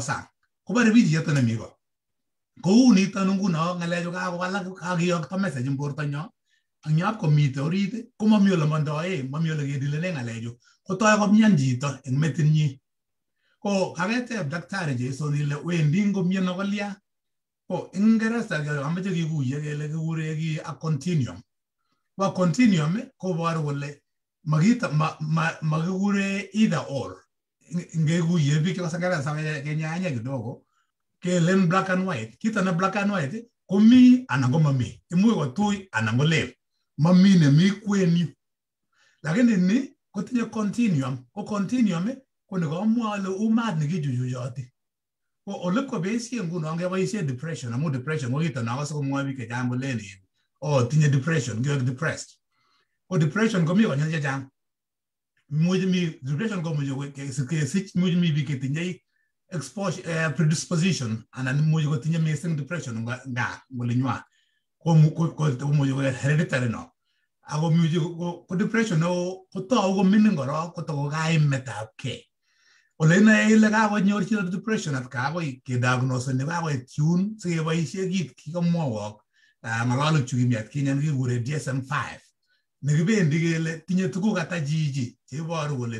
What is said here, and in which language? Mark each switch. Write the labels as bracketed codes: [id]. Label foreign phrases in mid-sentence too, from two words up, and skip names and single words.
[kln] sang kobare biik iyeto nemi ko kou nito nguno ngalechu kakowalak kakiyokto message eng borto nyo ak nyap komite orit komami ole mandoe mami ole kedilene ngalechu kotoi komyan chito eng metinyi ko kaketeb daktari Jason ile wendi ngomiono kolya ko eng Ingereza ameche kikuye kele kikure ki a continuum ko continuum koboru kole makikure [en] either or [kln] ngekuye biik chebo Ingereza kenyanya kidogo kelen [en] black and white [kln] kita na [en] black and white [kln] komi anan ko mami imuch kotui anan ko lel mami nemi kweni lakini ni kotinye continuum ko continuum ko nekamwa ole umat nekijuchujoti ko ole ko besie nguno ngeboisie depression amu depression ko kito nakose komwoe biik chechang kolen tinye depression ngek depressed ko depression komi konyil chechang depression komuche kesich much mi biik chetinye [en] exposure predisposition [kln] anan much kotinye [en] missing depression [kln] nga ngolinywa ko much ko hereditary no ako much ko depression no kotou ko minin korok kotoko kaimetab kei ole nae ile kakonyor chito depression at kakoi kediagnose ne kakoi tune sikeboisie kit kikamwowok ng'alalutik chu kimiat kinyan kikure DSM-5 nekibendi kele tinye tuguk ata chichi cheiboru kole